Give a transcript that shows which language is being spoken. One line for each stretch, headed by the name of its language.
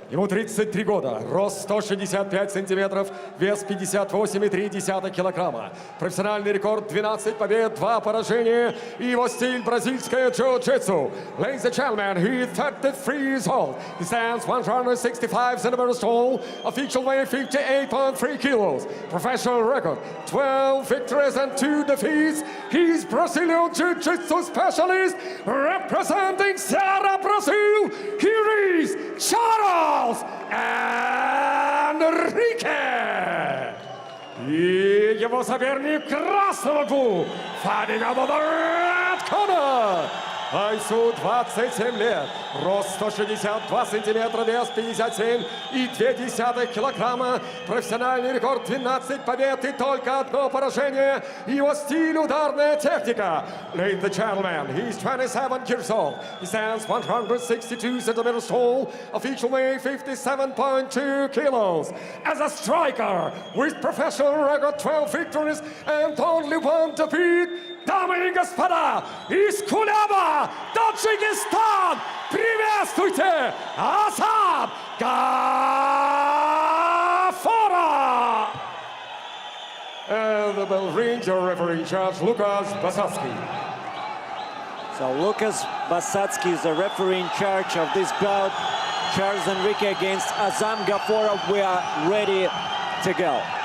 Russian: Ему 33 года, рост 165 сантиметров, вес 58,3 килограмма. Профессиональный рекорд 12 побед, 2 поражения. И его стиль бразильское джиу-джитсу.
English: Ladies and gentlemen, he is 33 years old. He stands 165 centimeters tall. Official weight 58.3 kilos. Professional record 12 victories and 2 defeats. He's Brazilian jiu-jitsu specialist representing Ceará, Brazil. Here is Чарльз!
Russian: Энрике! И его соперник красного угла,
English: fighting out of the red corner.
Russian: Айсу 27 лет, рост 162 сантиметра, вес 57,2 килограмма, профессиональный рекорд 12 побед и только одно поражение. Его стиль ударная техника.
English: Ladies and gentlemen, he's 27 years old. He stands 162 centimeters tall, official weight 57.2 kilos. As a striker with professional record 12 victories and only 1 defeat.
Russian: Дамы и господа, из Кулеба, Таджикистан, приветствуйте, Азам Гафоров!
English: And the bell rings, your referee in charge, Lucas Basatsky. So Lucas Basatsky is the referee in charge of this bout. Charles Enrique against Azam Гафоров. We are ready to go.